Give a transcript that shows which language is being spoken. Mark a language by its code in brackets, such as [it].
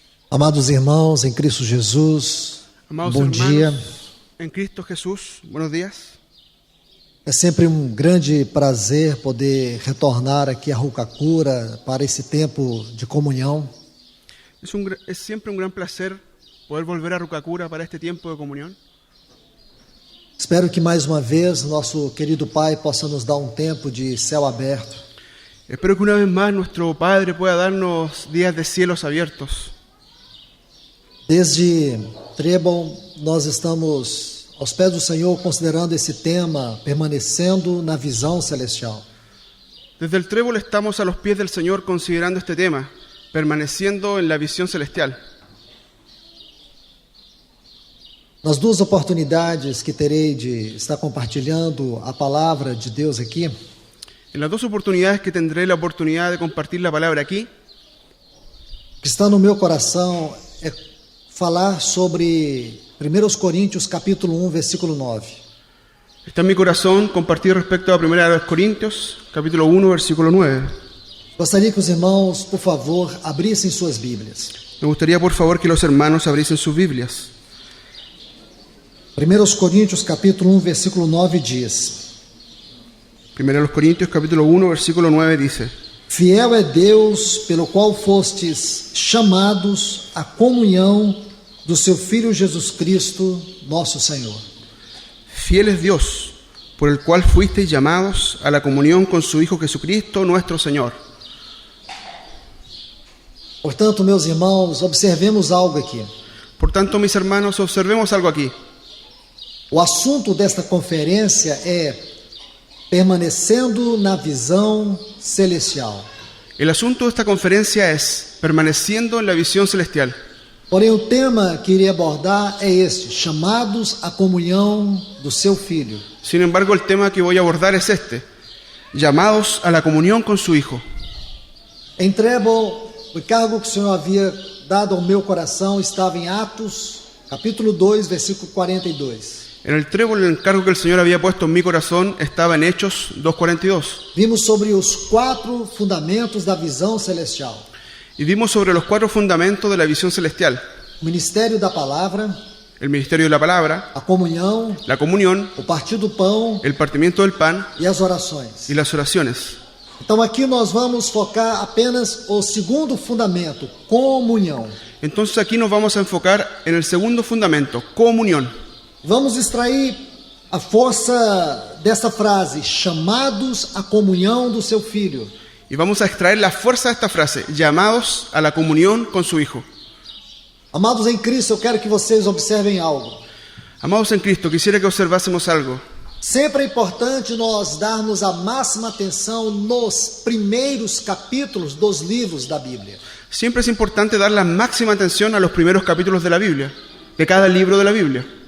[pt] Amados irmãos em Cristo Jesus, Amados bom dia. [es] En Cristo Jesús, buenos días. [pt] É sempre um grande prazer poder retornar aqui a Rucacura para esse tempo de comunhão. [es] Es siempre un gran placer poder volver a Rucacura para este tiempo de comunión. [pt] Espero que mais uma vez nosso querido Pai possa nos dar um tempo de céu aberto. [es] Espero que una vez más nuestro Padre pueda darnos días de cielos abiertos. [pt] Desde Trebon, nós estamos aos pés do Senhor considerando esse tema, permanecendo na visão celestial. [es] Desde el Trébol estamos a los pies del Señor considerando este tema, permaneciendo en la visión celestial. [pt] Nas duas oportunidades que terei de estar compartilhando a palavra de Deus aqui, [es] En las dos oportunidades que tendré la oportunidad de compartir la palabra aquí, [pt] o que está no meu coração é falar sobre 1 Coríntios capítulo 1, versículo 9. [es] está en mi corazón compartir respecto a 1 Corintios, capítulo 1, versículo 9. [pt] Gostaria que os irmãos, por favor, abrissem suas Bíblias. [es] Me gustaría, por favor, que los hermanos abriesen sus Biblias. [pt] 1 Coríntios capítulo 1, versículo 9 diz: [es] 1 Corintios, capítulo 1, versículo 9 dice: [pt] Fiel é Deus, pelo qual fostes chamados à comunhão do seu Filho Jesus Cristo, nosso Senhor. [es] Fiel es Dios, por el cual fuisteis llamados a la comunión con su Hijo Jesucristo, nuestro Señor. [pt] Portanto, meus irmãos, observemos algo aqui. [es] Por tanto, mis hermanos, observemos algo aquí. [pt] O assunto desta conferência é permanecendo na visão celestial. [es] El asunto de esta conferencia es permaneciendo en la visión celestial. [pt] Porém, o tema que irei abordar é este: chamados à comunhão do seu Filho. [es] Sin embargo, el tema que voy a abordar es este: llamados a la comunión con su Hijo. [pt] Em Trebon, o encargo que o Senhor havia dado ao meu coração estava em Atos, capítulo 2, versículo 42. [es] En el Trébol, el encargo que el Señor había puesto en mi corazón estaba en Hechos 2:42. [pt] Vimos sobre os 4 fundamentos da visão celestial: [es] Y vimos sobre los 4 fundamentos de la visión celestial: [pt] o ministério da palavra, [es] el ministerio de la palabra, [pt] a comunhão, [es] la comunión, [pt] o partir do pão [es] el partimiento del pan [pt] e as orações. [es] y las oraciones. [pt] Então aqui nós vamos focar apenas o segundo fundamento, comunhão. [es] Entonces aquí nos vamos a enfocar en el segundo fundamento, comunión. [pt] Vamos extrair a força dessa frase, chamados à comunhão do seu Filho. [es] Y vamos a extraer la fuerza de esta frase, llamados a la comunión con su Hijo. [pt] Amados em Cristo, eu quero que vocês observem algo. [es] Amados en Cristo, quisiera que observásemos algo. [pt] Sempre é importante nós darmos a máxima atenção nos primeiros capítulos dos livros da Bíblia. [es] Siempre es importante dar la máxima atención a los primeros capítulos de la Biblia, de cada libro de la Biblia.